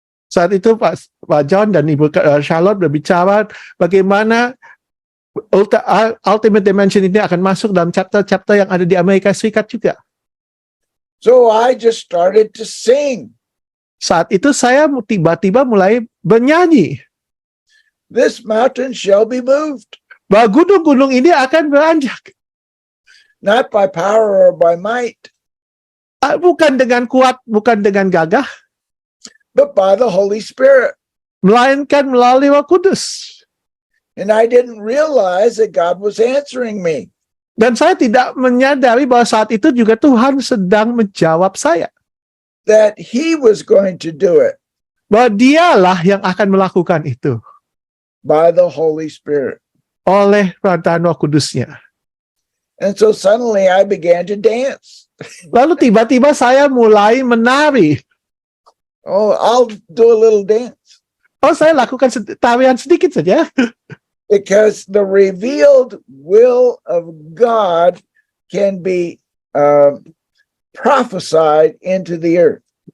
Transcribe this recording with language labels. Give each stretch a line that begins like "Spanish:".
Indonesian: Saat itu Pak John dan Ibu Charlotte berbicara bagaimana ultimate dimension ini akan masuk dalam chapter-chapter yang ada di Amerika Serikat juga.
English: So I just started to sing.
Indonesian: Saat itu saya tiba-tiba mulai bernyanyi.
English: This mountain shall be moved,
Indonesian: Bahwa gunung-gunung ini akan beranjak.
English: not by power or by might,
Indonesian: Bukan dengan kuat, bukan dengan gagah,
English: but by the Holy Spirit.
Indonesian: melainkan melalui Roh Kudus.
English: And I didn't realize that God was answering me.
Indonesian: Dan saya tidak menyadari bahwa saat itu juga Tuhan sedang menjawab saya.
English: That he was going to do it
Indonesian: Bahwa dialah yang akan melakukan itu.
English: by the Holy Spirit.
Indonesian: Oleh perantaraan Roh Kudusnya.
English: And so suddenly I began to dance.
Indonesian: Lalu tiba-tiba saya mulai menari.
English: Oh, I'll do a little dance
Indonesian: Oh, saya lakukan tarian sedikit saja.
English: because the revealed will of God can be prophesied into the earth.